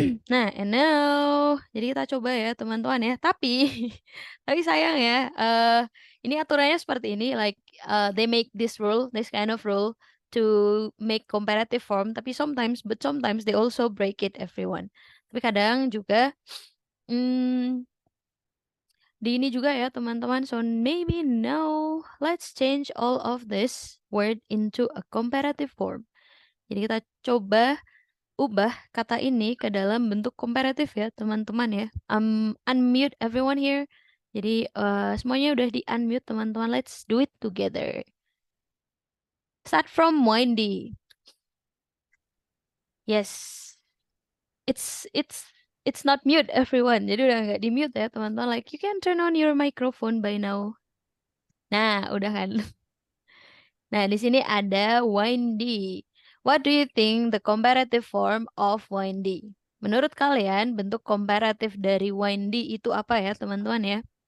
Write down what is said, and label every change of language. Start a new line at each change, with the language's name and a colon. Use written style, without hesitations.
Indonesian: Nah, and now, jadi kita coba ya teman-teman ya. Tapi, tapi sayang ya, ini aturannya seperti ini,
English: like they make this kind of rule to make comparative form. Tapi sometimes they also break it, everyone.
Indonesian: Tapi kadang juga, di ini juga ya teman-teman.
English: So maybe now let's change all of this word into a comparative form.
Indonesian: Jadi kita coba ubah kata ini ke dalam bentuk komparatif ya teman-teman ya.
English: Unmute everyone here.
Indonesian: Jadi semuanya udah di unmute teman-teman.
English: Let's do it together. Start from Wendy. Yes. It's not mute everyone.
Indonesian: Jadi udah nggak di mute ya teman-teman.
English: Like you can turn on your microphone by now.
Indonesian: Nah, udah kan. Nah, di sini ada
English: Wendy. What do you think the comparative form of Wendy?
Indonesian: Menurut kalian, bentuk komparatif dari Wendy itu apa ya, teman-teman ya?